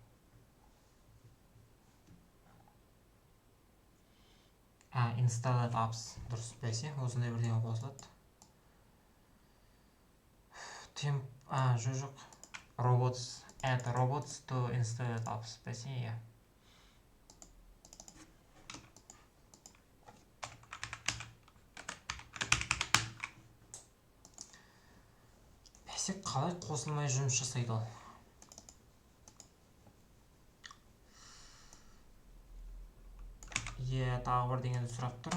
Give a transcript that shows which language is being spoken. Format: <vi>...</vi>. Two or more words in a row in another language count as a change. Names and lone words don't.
<en>Installed apps</en> <kk>дұрыс бәсе, осындай бірден қосылады. Жоқ.</kk> <en>Add robots to installed apps</en> <kk>бәсе, иә. Бәсе, қалай қосылмай жұмыс жасайды ол? Тағы бір дегенді сұрап тұр.</kk>